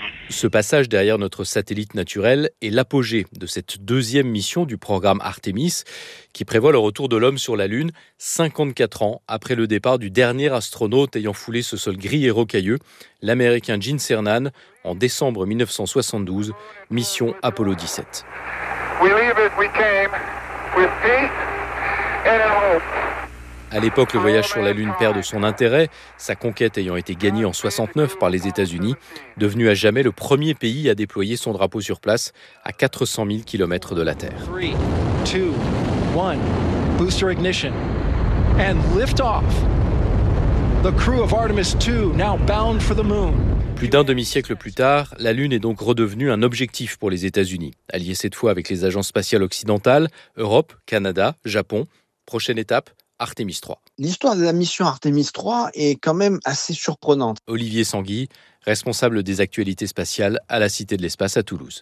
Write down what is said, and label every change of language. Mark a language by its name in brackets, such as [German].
[French] Ce passage derrière notre satellite naturel est l'apogée de cette deuxième mission du programme Artemis qui prévoit le retour de l'homme sur la Lune 54 ans après le départ du dernier astronaute ayant foulé ce sol gris et rocailleux, l'Américain Gene Cernan, en décembre 1972, mission Apollo 17. [English] We leave it, we came with peace and hope. [French] À l'époque, le voyage sur la Lune perd de son intérêt, sa conquête ayant été gagnée en 69 par les États-Unis, devenu à jamais le premier pays à déployer son drapeau sur place à 400 000 km de la Terre. [English] 3, 2, 1, booster ignition and lift off. The crew of Artemis 2 now bound for the moon. [French] Plus d'un demi-siècle plus tard, la Lune est donc redevenue un objectif pour les États-Unis, alliés cette fois avec les agences spatiales occidentales, Europe, Canada, Japon. Prochaine étape, Artemis 3. L'histoire de la mission Artemis 3 est quand même assez surprenante. Olivier Sanguy, responsable des actualités spatiales à la Cité de l'Espace à Toulouse.